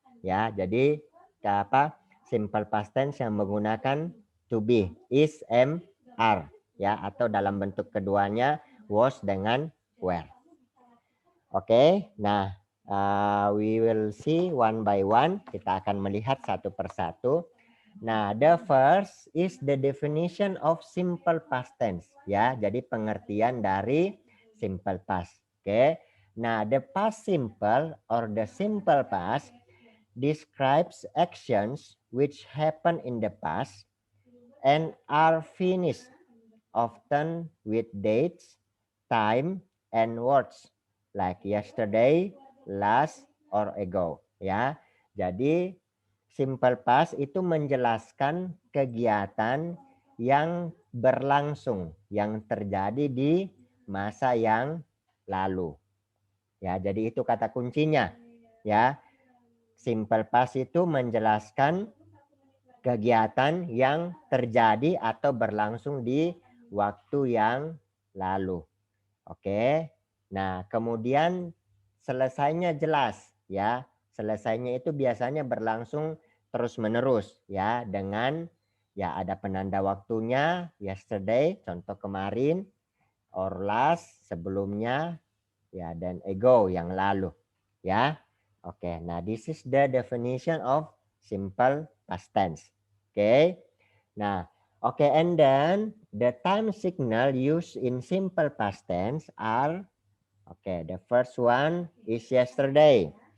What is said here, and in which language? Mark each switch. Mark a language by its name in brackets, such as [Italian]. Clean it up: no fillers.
[Indonesian] Ya, jadi apa? Simple past tense yang menggunakan to be, is, am, are, ya, atau dalam bentuk keduanya was dengan were. [English] Oke, nah we will see one by one. [Indonesian] Kita akan melihat satu persatu. [English] Nah, the first is the definition of simple past tense. [Indonesian] Ya, jadi pengertian dari simple past. Oke. [English] Nah, the past simple or the simple past describes actions which happen in the past and are finished, often with dates, time, and words like yesterday, last, or ago. [Indonesian] Ya, jadi simple past itu menjelaskan kegiatan yang berlangsung, yang terjadi di masa yang lalu. Ya, jadi itu kata kuncinya. Ya, simple past itu menjelaskan kegiatan yang terjadi atau berlangsung di waktu yang lalu. Oke. Nah, kemudian selesainya jelas, ya. Selesainya itu biasanya berlangsung terus-menerus, ya, dengan ya ada penanda waktunya, yesterday, contoh kemarin, or last, sebelumnya, ya, dan ago, yang lalu, ya. Oke. [English] Nah, this is the definition of simple past tense. Oke. Nah, oke, and then the time signal used in simple past tense are, the first one is yesterday.